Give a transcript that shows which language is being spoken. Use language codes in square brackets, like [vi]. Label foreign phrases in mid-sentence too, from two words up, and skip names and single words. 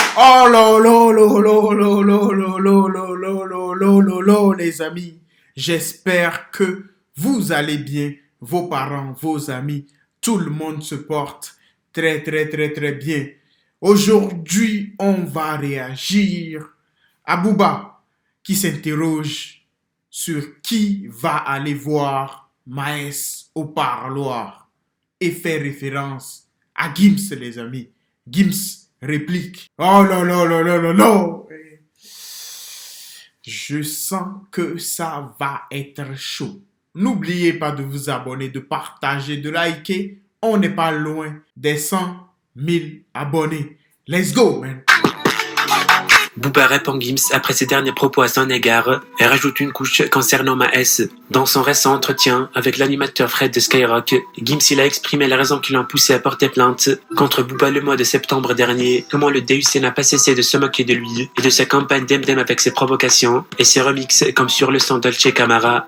[fr] Oh là là là là là là là là là là là là là là, les amis. J'espère que vous allez bien, vos parents, vos amis, tout le monde se porte très très très très bien. Aujourd'hui, on va réagir à Booba qui s'interroge sur qui va aller voir Maes au parloir et fait référence à Gims, les amis. Gims réplique. Oh là là là là là là. Je sens que ça va être chaud. N'oubliez pas de vous abonner, de partager, de liker. On n'est pas loin des 100 000 abonnés. [en] Let's go, man. [fr] Booba répond Gims après ses derniers propos à son égard et rajoute une couche concernant Maes. Dans son récent entretien avec l'animateur Fred de Skyrock, Gims il a exprimé les raisons qui l'ont poussé à porter plainte contre Booba le mois de septembre dernier, comment le DUC n'a pas cessé de se moquer de lui et de sa campagne d'Emdem avec ses provocations et ses remixes comme sur le son Dolce Camara.